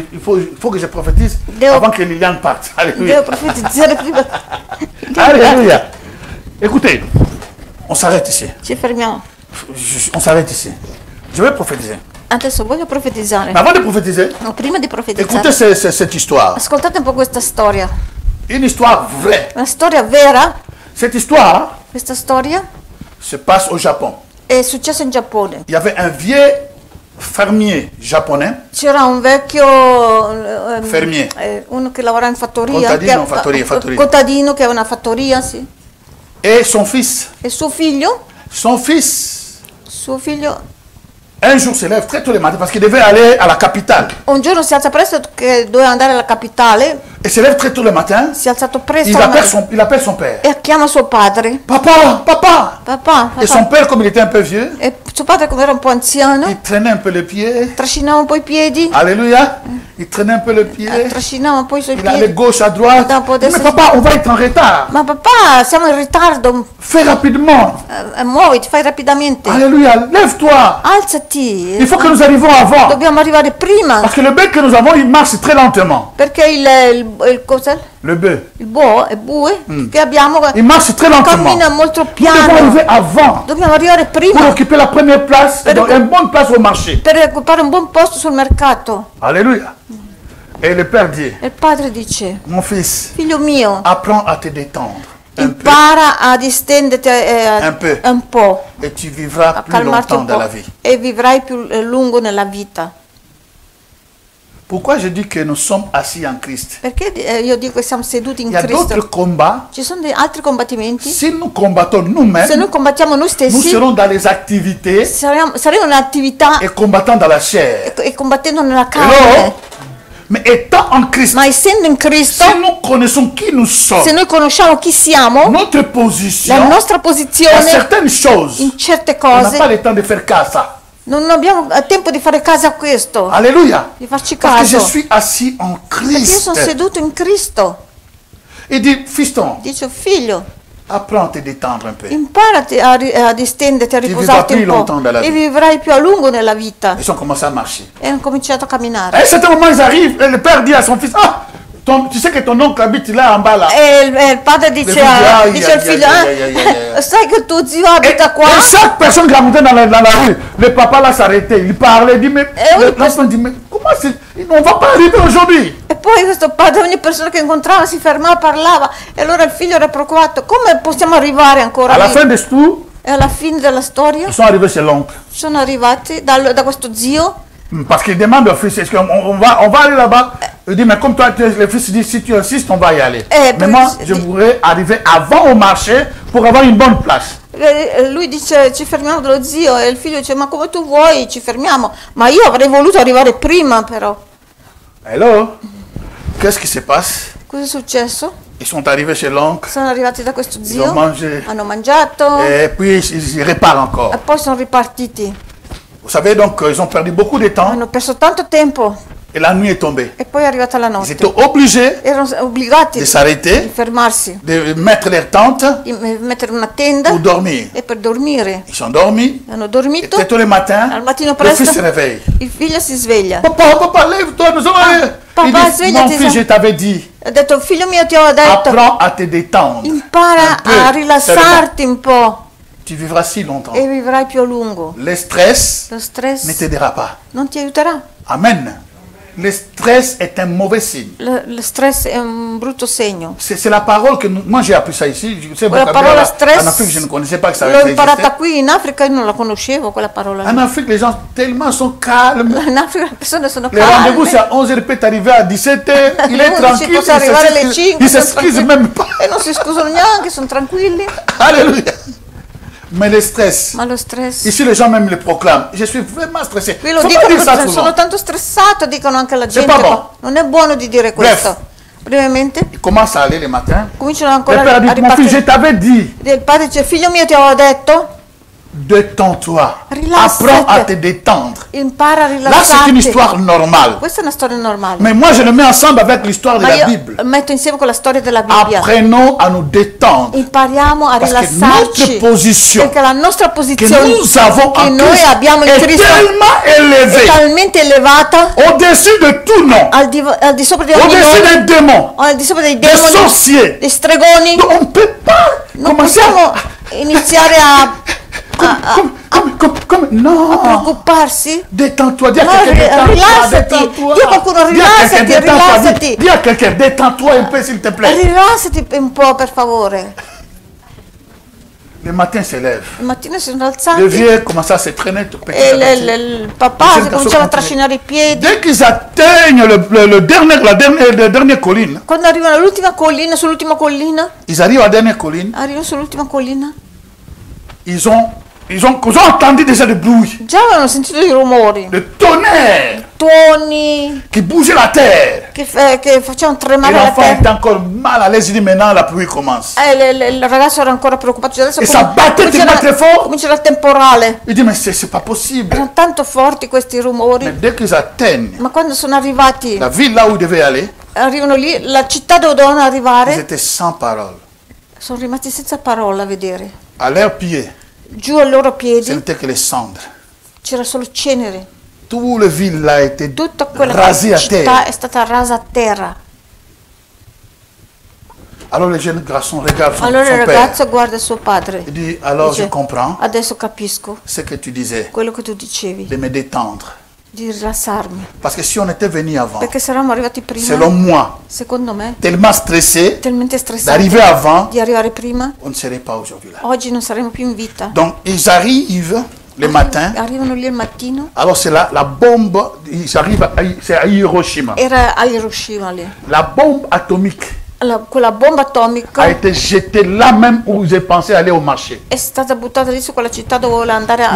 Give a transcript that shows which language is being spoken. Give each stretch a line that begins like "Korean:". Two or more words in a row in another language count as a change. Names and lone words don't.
French: Il faut que je prophétise avant que Liliane parte. Alléluia.
Italian: Devo profetizzare prima.
French: Alléluia. Écoutez, on s'arrête ici.
Italian: Ci fermiamo.
French: On s'arrête ici. Je vais prophétiser.
Italian: Adesso voglio profetizzare.
French: Mais avant de prophétiser,
Italian: No, prima di
French: écoutez
Italian: profetizzare,
French: cette histoire.
Italian: ascoltate un po' questa storia.
French: Une histoire vraie.
Italian: Una storia vera.
French: Cette histoire
Italian: Questa storia
French: se passe au Japon.
Italian: è successa in Giappone.
French: Il y avait un vieux fermier japonais.
Italian: C'era un vecchio
French: Fermier.
Italian: uno che lavora in fattoria, Contadino, fattoria. contadino che ha una fattoria, sì.
French: Et son fils.
Italian: E suo figlio
French: Un jour se lève très tôt le matin parce qu'il devait aller à la capitale.
Italian: un giorno si alza presto che doveva andare alla capitale,
French: Et se lève très tôt le matin.
Italian: si è alzato presto
French: Il appelle son père.
Italian: e chiama suo padre.
French: Papa, papa.
Italian: Papà.
French: Et son père, comme il était un peu vieux,
Italian: E suo padre, come era un po' anziano,
French: il traînait un peu les pieds.
Italian: trascinava un po' i piedi,
French: Alléluia. Il traînait un peu les pieds.
Italian: trascinava un po' i suoi
French: Il allait
Italian: piedi.
French: gauche à droite.
Italian: Dopo
French: Mais
Italian: adesso-
French: papa, on va être en retard.
Italian: Ma papà, siamo in ritardo,
French: Fais rapidement.
Italian: muoviti, fai rapidamente.
French: Alléluia. Lève-toi.
Italian: Alzati,
French: Il faut que nous arrivions avant.
Italian: dobbiamo arrivare prima,
French: Parce que le bœuf que nous avons, il marche très lentement.
Italian: perché il cos'è?
French: Le bœuf.
Italian: Il bue che abbiamo
French: Il marche très lentement.
Italian: cammina molto
French: Nous devons
Italian: piano.
French: arriver avant
Italian: Dobbiamo arrivare
French: pour
Italian: prima
French: occuper la première place, donc une bonne place au marché.
Italian: per occupare un buon posto sul mercato.
French: Alléluia. Et le père dit,
Italian: E il padre dice:
French: mon fils,
Italian: figlio mio,
French: apprends à te détendre un peu
Italian: impara a distenderti un po',
French: et tu vivras
Italian: a
French: plus
Italian: calmarti
French: longtemps
Italian: un
French: dans
Italian: po'
French: la vie.
Italian: e vivrai più a lungo nella vita.
French: Pourquoi je dis que nous sommes assis en Christ?
Italian: Perché io dico che siamo seduti in
French: Il y a d'autres
Italian: Cristo?
French: combats.
Italian: Ci sono altri combattimenti.
French: Si nous combattons
Italian: Se
French: nous-mêmes,
Italian: noi combattiamo noi
French: nous
Italian: stessi,
French: serons dans les activités
Italian: saremo nell'attività
French: et combattant dans la chair.
Italian: e combattendo nella Hello? carne.
French: Mais étant en Christ,
Italian: Ma essendo in Cristo,
French: si nous connaissons qui nous sommes,
Italian: se noi conosciamo chi siamo,
French: notre
Italian: la
French: position,
Italian: nostra
French: à
Italian: posizione
French: certaines choses,
Italian: in certe
French: on n'a
Italian: cose,
French: pas le temps de faire cas à ça.
Italian: non abbiamo tempo di fare caso a questo,
French: Alléluia.
Italian: di farci
French: Parce que je
Italian: caso.
French: suis assis en
Italian: Perché io
French: Christ.
Italian: sono seduto in Cristo.
French: Il dit, fiston,
Italian: Dice: figlio,
French: apprends à te détendre un peu.
Italian: imparati a distenderti, a Ti riposarti vivrai un più lontano dalla po' e vita. vivrai più a lungo nella vita.
French: Ils ont commencé à marcher.
Italian: E hanno cominciato a
French: À
Italian: camminare.
French: un certain moment, ils arrivent et le père dit à son fils, ah, tu sais que ton oncle habite là en bas là.
Italian: E il padre dice, figlio, ai, dice al ai, figlio: ai. sai che tuo zio
French: Et,
Italian: abita qua?
French: et chaque personne qui montait dans la rue, le papa là s'arrêtait, il parlait, il dit, mais l'enfant dit, mais comment c'est, on ne va pas arriver aujourd'hui.
Italian: E poi questo padre, ogni persona che incontrava si fermava, parlava, e allora il figlio era preoccupato: come possiamo arrivare ancora
French: À la
Italian: lì?
French: fin de tout,
Italian: E alla fine della storia
French: ils sont arrivés chez l'oncle.
Italian: sono arrivati da questo zio,
French: Parce qu'il demande au fils, est-ce qu'on va aller là-bas? Il dit, mais comme toi, le fils dit, si tu insistes, on va y aller. Mais moi, je voudrais arriver avant au marché pour avoir une bonne place.
Italian: e lui dice: ci fermiamo dallo zio, e il figlio dice: ma come tu vuoi, ci fermiamo, ma io avrei voluto arrivare prima. Però
French: Hello? Qu'est-ce qui se passe?
Italian: cosa è successo?
French: Ils sont arrivés chez l'oncle,
Italian: Sono arrivati da questo
French: ils ont
Italian: zio,
French: mangé,
Italian: hanno mangiato
French: et puis ils repartent encore.
Italian: e poi sono ripartiti.
French: Vous savez donc, ils ont perdu beaucoup de temps
Italian: Hanno perso tanto tempo
French: et la nuit est tombée.
Italian: e poi è arrivata la
French: Ils
Italian: notte.
French: étaient obligés
Italian: Erano obbligati
French: de
Italian: di
French: s'arrêter,
Italian: fermarsi,
French: de mettre leur tente
Italian: di mettere una tenda
French: pour dormir.
Italian: e per dormire.
French: Ils sont dormis,
Italian: Hanno
French: et
Italian: dormito,
French: très tôt le matin,
Italian: al mattino
French: le
Italian: presto
French: fils se réveille.
Italian: il figlio si sveglia.
French: Papa, lève-toi, nous allons aller.
Italian: Il
French: papa, dit,
Italian: svegliati,
French: mon fils, je t'avais dit,
Italian: Ha detto: figlio mio, ti ho detto,
French: apprends à te détendre.
Italian: impara
French: Un peu,
Italian: a rilassarti un po'.
French: tu vivras si longtemps.
Italian: E vivrai più a lungo.
French: Le stress
Italian: Lo stress
French: ne t'aidera pas.
Italian: non ti aiuterà.
French: Amen. Le stress est un mauvais signe.
Italian: Lo stress è un brutto segno.
French: C'est la parole que moi j'ai appris ça ici. Je sais,
Italian: La parola
French: en
Italian: stress
French: Afrique, je ne connaissais pas que ça
Italian: l'ho imparata
French: existait.
Italian: qui in Africa, io non la conoscevo quella parola.
French: En Afrique, les gens tellement sont calmes.
Italian: In Africa le persone sono
French: Les rendez-vous,
Italian: calme.
French: c'est à 11h, il peut arriver à 17h. Il est
Italian: Uno
French: tranquille.
Italian: può arrivare alle 5,
French: Il
Italian: sono
French: s'excuse
Italian: tranquilli.
French: même pas.
Italian: E non si scusano neanche, sono tranquilli.
French: Alléluia. Mais le stress.
Italian: Ma lo stress.
French: Ici, les gens même le proclament. Je suis vraiment stressé.
Italian: Qui lo
French: Faut pas
Italian: dicono
French: dire ça
Italian: perché sono
French: souvent.
Italian: tanto stressato, dicono anche alla gente.
French: pas bon.
Italian: Ma non è buono di dire questo. Brevemente,
French: Il commence à aller le matin.
Italian: cominciano
French: Le
Italian: ancora
French: père a
Italian: a
French: dit, mon fils, je
Italian: ripartire.
French: t'avais dit,
Italian: Il padre dice, figlio mio, ti avevo detto,
French: détends-toi.
Italian: Rilassati.
French: Apprends à te détendre.
Italian: impara a
French: Là, c'est une
Italian: rilassarti.
French: histoire normale.
Italian: Questa è una storia normale.
French: Mais moi, je le mets ensemble avec l'histoire de
Italian: Ma
French: la
Italian: io
French: Bible.
Italian: metto insieme con la storia della Bibbia.
French: Apprenons à nous détendre.
Italian: Impariamo a
French: Parce que
Italian: rilassarci.
French: notre position
Italian: Perché la nostra
French: que
Italian: posizione
French: nous avons
Italian: che
French: en
Italian: noi
French: Christ
Italian: abbiamo in
French: est
Italian: Cristo
French: tellement
Italian: è
French: élevée,
Italian: talmente elevata
French: au-dessus de tout nom,
Italian: al di sopra di ogni
French: au-dessus
Italian: nome,
French: des démons,
Italian: al di sopra dei
French: des
Italian: demoni,
French: sorciers.
Italian: dei stregoni.
French: Donc, on ne peut pas
Italian: Non
French: commencer
Italian: possiamo
French: à...
Italian: iniziare a
French: Non.
Italian: preoccuparsi.
French: Détends-toi. Dis à
Italian: No,
French: quelqu'un, détends-toi.
Italian: rilassati.
French: Détends-toi.
Italian: Dio qualcuno,
French: Dis à quelqu'un,
Italian: rilassati,
French: détends-toi.
Italian: rilassati.
French: Dis à quelqu'un, détends-toi un peu, s'il te plaît.
Italian: Rilassati un po', per favore.
French: Le matin se lève.
Italian: Il mattino si sono
French: Le
Italian: alzati
French: vieux commence à se traîner petit
Italian: e
French: à petit.
Italian: il papà Cerca si cominciava a sopra- trascinare i piedi.
French: Dès qu'ils atteignent la dernière colline,
Italian: Quando arrivano all'ultima collina, sull'ultima collina,
French: ils arrivent à la dernière colline,
Italian: arrivano sull'ultima collina,
French: ils ont entendu déjà le bruit,
Italian: già avevano sentito i rumori,
French: le tonnerre
Italian: tuoni
French: qui bougeait la terre.
Italian: che facevano
French: Et
Italian: tremare la
French: l'enfant est
Italian: terra.
French: encore mal à l'aise, il dit maintenant la pluie commence.
Italian: Il ragazzo era ancora preoccupato, cioè adesso E
French: ça batte tellement très fort.
Italian: comincia il temporale.
French: Il dit mais c'est pas possible.
Italian: Erano tanto forti questi rumori,
French: Mais dès qu'ils atteignent
Italian: ma quando sono arrivati,
French: la ville là où ils devaient aller,
Italian: arrivano lì, la città dove dovevano
French: ils
Italian: arrivare,
French: étaient sans parole.
Italian: sono rimasti senza parola a vedere.
French: À leurs pieds,
Italian: Giù ai loro
French: ce
Italian: piedi
French: n'était que les cendres.
Italian: c'era solo cenere.
French: Tout le ville là a été
Italian: Tutta quella
French: rasé à
Italian: città
French: terre.
Italian: è stata rasa a terra.
French: Alors le jeune garçon regarde son
Italian: Allora il
French: père.
Italian: ragazzo guarda suo padre.
French: Il dit alors
Italian: Dice,
French: je comprends
Italian: adesso capisco
French: ce que tu disais,
Italian: quello che tu dicevi,
French: de me détendre.
Italian: di rilassarmi.
French: Parce que si on était venu avant,
Italian: Perché se eravamo arrivati prima,
French: selon moi,
Italian: secondo me,
French: tellement stressé,
Italian: talmente stressati
French: d'arriver avant,
Italian: di arrivare prima,
French: on ne serait pas aujourd'hui là.
Italian: oggi non saremmo più in vita.
French: Donc ils arrivent le matin.
Italian: Arrivano lì al mattino,
French: Alors c'est là la bombe, ils arrivent, c'est à Hiroshima.
Italian: era a Hiroshima lì.
French: La bombe atomique
Italian: Quella bomba atomica
French: a été jetée là même où j'ai pensé aller au marché.
Italian: è stata buttata lì su quella città dove voleva andare al